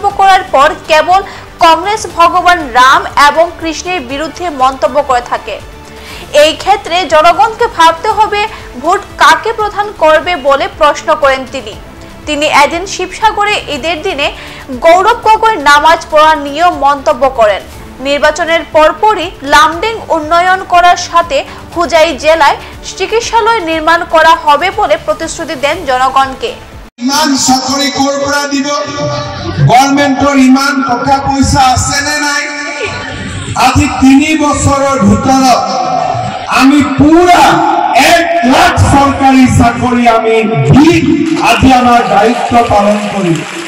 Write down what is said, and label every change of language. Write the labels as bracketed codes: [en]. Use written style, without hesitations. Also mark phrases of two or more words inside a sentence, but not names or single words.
[bn] করার পর কেবল কংগ্রেস ভগবান রাম এবং কৃষ্ণের বিরুদ্ধে মন্তব্য করে থাকে এই ক্ষেত্রে জনগণকে ভাবতে হবে ভোট কাকে প্রদান করবে বলে প্রশ্ন করেন তিনি এদিন শিবসাগরে ঈদের দিনে গৌরব গগৈ নামাজ পড়া নিয়ে মন্তব্য করেন নির্বাচনের পরপরই লামডিং উন্নয়ন করার সাথে হুজাই জেলায় চিকিৎসালয় নির্মাণ করা হবে বলে প্রতিশ্রুতি দেন জনগণকে [as] ইমান চাকৰি কৰ পৰা দিব গভৰ্ণমেণ্টৰ ইমান টকা পইচা আছে নে নাই আজি 3 বছৰৰ ভিতৰত আমি পুৰা 1 লাখ চৰকাৰী চাকৰি আমি দি আজি আমাৰ দায়িত্ব পালন কৰিম